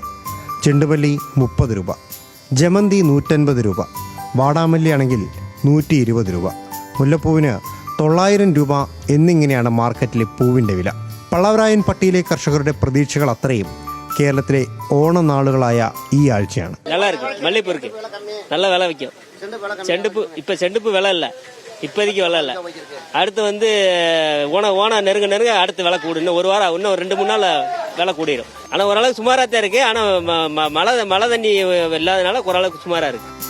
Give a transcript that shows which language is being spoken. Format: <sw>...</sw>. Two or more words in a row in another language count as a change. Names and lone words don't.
<ml>ചെണ്ടുമല്ലി 30 രൂപ, ജമന്തി 150 രൂപ, വാടാമല്ലിയാണെങ്കിൽ 120 രൂപ, മുല്ലപ്പൂവിന് 900 രൂപ എന്നിങ്ങനെയാണ് മാർക്കറ്റിലെ പൂവിൻ്റെ വില. പള്ളവരായൻപട്ടിയിലെ കർഷകരുടെ പ്രതീക്ഷകൾ അത്രയും കേരളത്തിലെ ഓണനാളുകളായ ഈ ആഴ്ചയാണ്.</ml> <ta>நல்ல விலை விற்கும். செண்டுப்பூ விலை இல்லை, இப்போதைக்கு விலை இல்லை. அடுத்து ஓணம் நெருங்க அடுத்து விலை கூடும். இன்னும் ஒரு வாரம், இன்னும் 2-3 நாள் விலை கூடிடும். ஆனால் ஓரளவுக்கு சுமாராக தான் இருக்கு. ஆனால் மழை தண்ணி இல்லாதனால ஓரளவுக்கு சுமாராக இருக்கு.</ta>